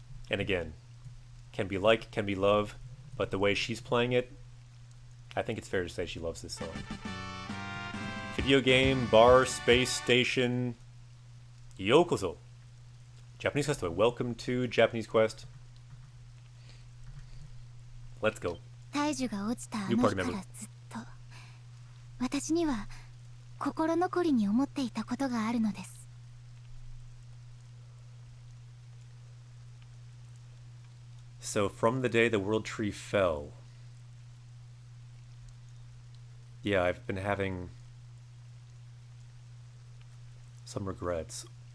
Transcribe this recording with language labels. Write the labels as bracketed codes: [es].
[en] And again, can be like, can be love, but the way she's playing it, I think it's fair to say she loves this song. Video game, bar, space station, yokozo. Japanese Quest, welcome to Japanese Quest. Let's go. [ja] 大樹が落ちたあの日からずっと私には心残りに思っていたことがあるのです。 [en] So from the day the world tree fell, yeah, I've been having some regrets.